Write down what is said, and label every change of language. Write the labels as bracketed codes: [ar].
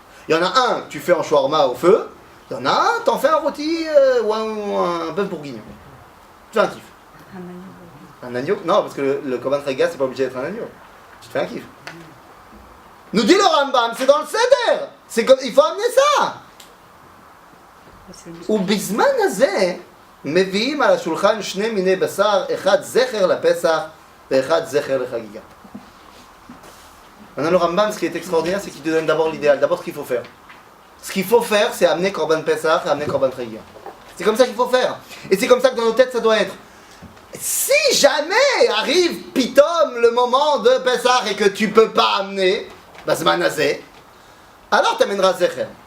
[fr] Il y en a un que tu fais en shawarma au feu. Il y en a un, t'en fais un rôti ou un bœuf bourguignon. Tu fais un kiff. Un agneau? Non, parce que le Korban Chagiga, c'est pas obligé d'être un agneau. Tu te fais un kiff. Nous dit le Rambam, c'est dans le Seder. C'est comme, il faut amener ça. [he] ובזמן הזה מביאים על השולחן שני מיני בשר, אחד זכר לפסח ואחד זכר לחגיגה. [fr] Maintenant le Rambam, ce qui est extraordinaire, c'est qu'il te donne d'abord l'idéal, d'abord ce qu'il faut faire. Ce qu'il faut faire, c'est amener Korban Pesach et amener Korban Chagiga. C'est comme ça qu'il faut faire. Et c'est comme ça que dans nos têtes, ça doit être. Si jamais arrive pitom le moment de Pesach et que tu peux pas amener, [he] Bazman Azé, [fr] alors tu amèneras Zecher.